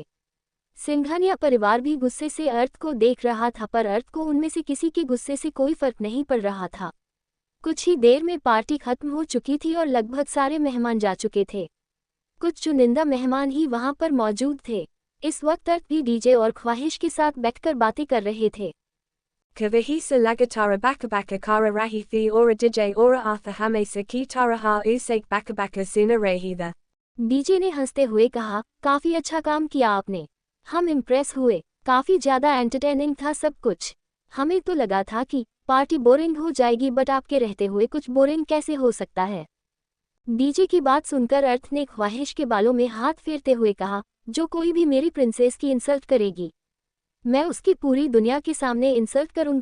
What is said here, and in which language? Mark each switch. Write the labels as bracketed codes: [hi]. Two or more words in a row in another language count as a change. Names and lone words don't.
[hi] सिंघानिया परिवार भी गुस्से से अर्थ को देख रहा था, पर अर्थ को उनमें से किसी के गुस्से से कोई फर्क नहीं पड़ रहा था। कुछ ही देर में पार्टी खत्म हो चुकी थी और लगभग सारे मेहमान जा चुके थे। कुछ चुनिंदा मेहमान ही वहां पर मौजूद थे। इस वक्त अर्थ भी डीजे और ख्वाहिश के साथ बैठकर बातें कर रहे थे। ख्वाहिश लगातार बकबक कर रही थी और DJ और अर्थ हमेशा की तरह उसकी बकबक सुन रहे थे। डीजे ने हंसते हुए कहा, काफी अच्छा काम किया आपने। हम इम्प्रेस हुए। काफी ज्यादा एंटरटेनिंग था सब कुछ। हमें तो लगा था कि पार्टी बोरिंग हो जाएगी, बट आपके रहते हुए कुछ बोरिंग कैसे हो सकता है। डीजे की बात सुनकर अर्थ ने ख्वाहिश के बालों में हाथ फेरते हुए कहा, जो कोई भी मेरी प्रिंसेस की इंसल्ट करेगी, मैं उसकी पूरी दुनिया के सामने इंसल्ट करूंगा।